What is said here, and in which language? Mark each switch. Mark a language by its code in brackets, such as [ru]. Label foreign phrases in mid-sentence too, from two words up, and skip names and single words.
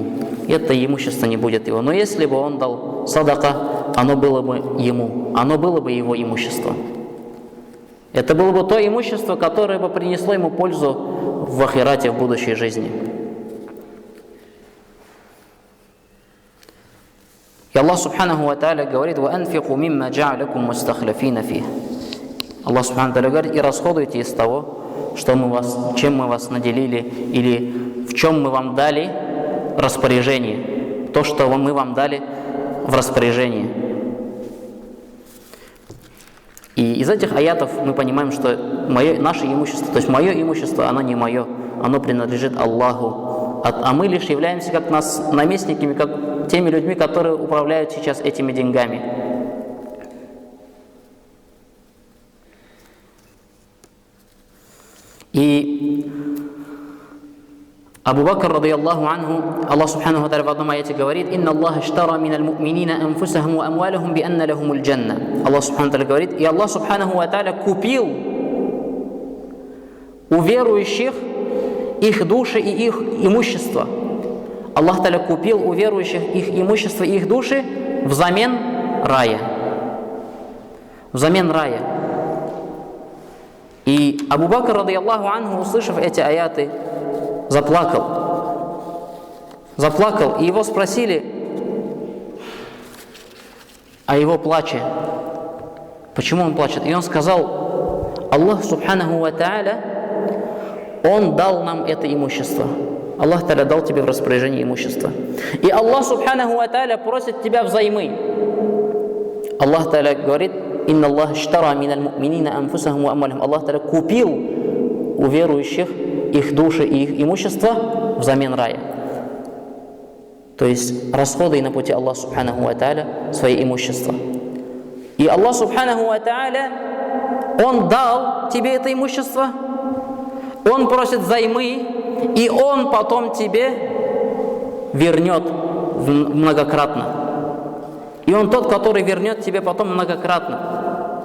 [ru] Это имущество не будет его. Но если бы он дал садака, оно было бы ему, оно было бы его имущество. Это было бы то имущество, которое бы принесло ему пользу в ахирате, в будущей жизни. [ar] И Аллах سبحانه وتعالى говорит: «وأنفقوا مما جعلكم مستخلفين فيه». [ru] Аллах [ar] سبحانه وتعالى [ru] говорит: и расходуйте из того, чем мы вас наделили, или в чем мы вам дали распоряжение, то, что мы вам дали в распоряжение. И из этих аятов мы понимаем, что наше имущество, то есть мое имущество, оно не мое, оно принадлежит Аллаху, а мы лишь являемся как наместниками, как теми людьми, которые управляют сейчас этими деньгами. И Абу Бакр, [ar] رضي الله عنه, [ru] Аллах [ar] سبحانه وتعالى [ru] в одном аяте говорит: [ar] «إن الله اشترى من المؤمنين أنفسهم وأموالهم بأن لهم الجنة». [ru] Аллах [ar] سبحانه وتعالى [ru] говорит: и Аллах [ar] سبحانه وتعالى [ru] купил у верующих их души и их имущество. Аллах тааля купил у верующих их имущество и их души взамен рая. Взамен рая. И Абу Бакр, [ar] رضي الله عنه, [ru] услышав эти аяты, заплакал. И его спросили о его плаче. Почему он плачет? И он сказал: [ar] الله سبحانه وتعالى, [ru] Он дал нам это имущество. Аллах тааля дал тебе в распоряжение имущество. И Аллах [ar] سبحانه وتعالى [ru] просит тебя взаймы. Аллах тааля говорит: [ar] «إن الله اشترى من المؤمنين أنفسهم وأموالهم». [ru] Аллах тааля купил у верующих их души и их имущество взамен рая. То есть расходы на пути Аллаха [ar] سبحانه وتعالى [ru] свои имущества. [ar] И Аллах سبحانه وتعالى, [ru] Он дал тебе это имущество, Он просит займы, и Он потом тебе вернет многократно. И Он тот, который вернет тебе потом многократно.